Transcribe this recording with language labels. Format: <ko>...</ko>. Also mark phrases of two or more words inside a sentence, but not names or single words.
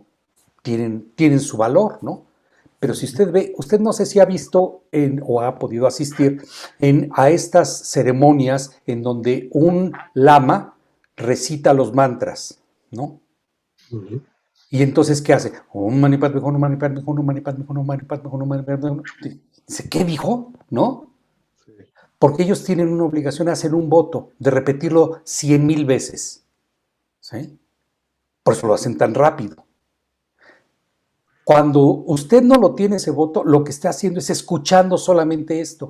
<es>Tienen su valor, ¿no? Pero si usted ve, usted no sé si ha visto o ha podido asistir a estas ceremonias en donde un lama recita los mantras, ¿no? Ujú. Y entonces, ¿qué hace?</es> <sa>Om mani padme hum, mani padme hum, mani padme hum, mani padme hum, mani padme hum.</sa> <es>Dice, ¿qué dijo? ¿No? Sí. Porque ellos tienen una obligación de hacer un voto, de repetirlo 100,000 veces, ¿sí? Por eso lo hacen tan rápido. Cuando usted no lo tiene ese voto, lo que está haciendo es escuchando solamente esto.</es>